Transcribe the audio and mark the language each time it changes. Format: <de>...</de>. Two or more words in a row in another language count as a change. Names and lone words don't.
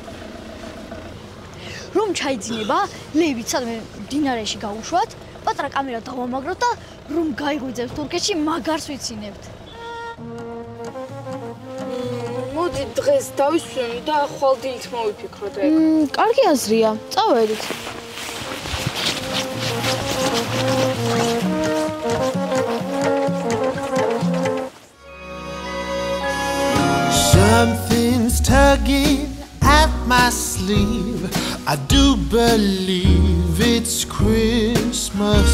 <ka>რომ ჩაიძინება, ლევით სადმე დინარეში გავუშვათ, პატრა კამერა დავამაგროთ და რომ გაიღვიძებს თურქეთში მაგარს ვიცინებთ. მოდი დღეს დავისვენ და ხვალ დილით მოვიფიქროთ ეგ. კარგი აზრია. წავედით.</ka> <en>Something's tugging at my sleeve. I do believe it's Christmas.</en>